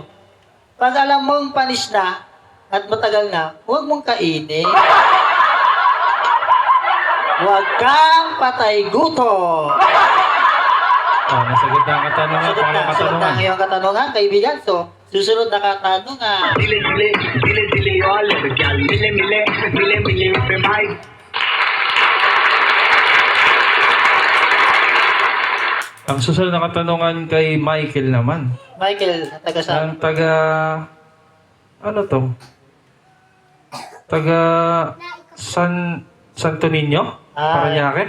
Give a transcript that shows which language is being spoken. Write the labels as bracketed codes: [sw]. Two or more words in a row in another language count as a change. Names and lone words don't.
[tl] Pag alam mong panis na at matagal na, huwag mong kainin. Huwag kang patay gutom. Nasagot na ang katanungan. Sagot Paano na ang katanungan? iyong katanungan, kaibigan. So, susunod na katanungan. दिले दिले दिले दिले all क्या मिले मिले मिले मिले पे भाई Ang susunod na katanungan kay Michael naman. Michael, taga saan? Ang taga, ano to? Taga Santo Niño? Parañaque?